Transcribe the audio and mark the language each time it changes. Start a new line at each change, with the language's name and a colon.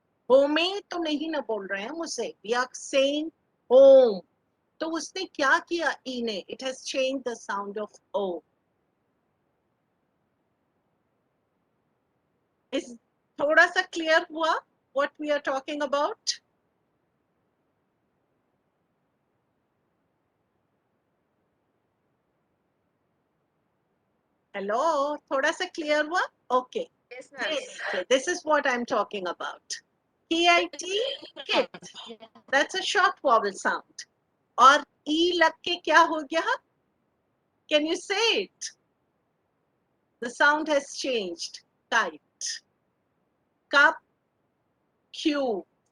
Hindi: होमे तो नहीं ना बोल रहे हैं मुझसे.
English: We are saying home.
Hindi: तो उसने क्या किया E ने?
English: It has changed the sound of O. Is
Hindi: थोड़ा सा क्लियर हुआ
English: what we are talking about?
Hindi: Hello, थोड़ा सा क्लियर हुआ?
English: Okay. Yes, ma'am. Okay, this is what I'm talking about. K-I-T, kit. That's a short vowel sound.
Hindi: और E लग के क्या हो गया?
English: Can you say it? The sound has changed. Kite. Cup, cube.